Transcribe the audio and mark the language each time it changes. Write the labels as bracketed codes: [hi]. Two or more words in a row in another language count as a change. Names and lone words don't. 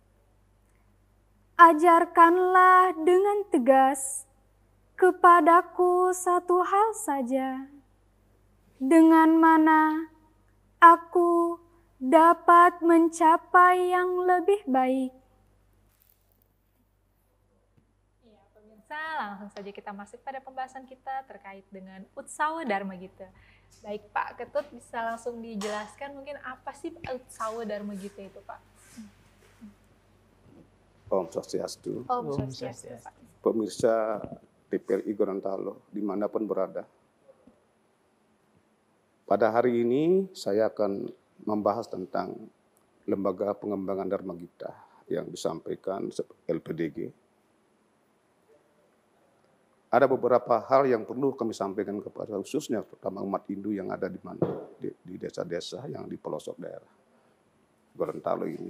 [id] Ajarkanlah dengan tegas kepadaku satu hal saja, dengan mana aku dapat mencapai yang lebih baik. Ya, pemirsa, langsung saja kita masuk pada pembahasan kita terkait dengan Utsawa Dharma Gita. Baik Pak Ketut, bisa langsung dijelaskan mungkin apa sih Utsawa Dharma Gita itu Pak? Om Swastiastu. Om Swastiastu, Pak. Pemirsa TVRI Gorontalo dimanapun berada. Pada hari ini saya akan membahas tentang Lembaga Pengembangan Dharma Gita yang disampaikan LPDG. Ada beberapa hal yang perlu kami sampaikan kepada khususnya terutama umat Hindu yang ada di mana di desa-desa yang di pelosok daerah Gorontalo ini.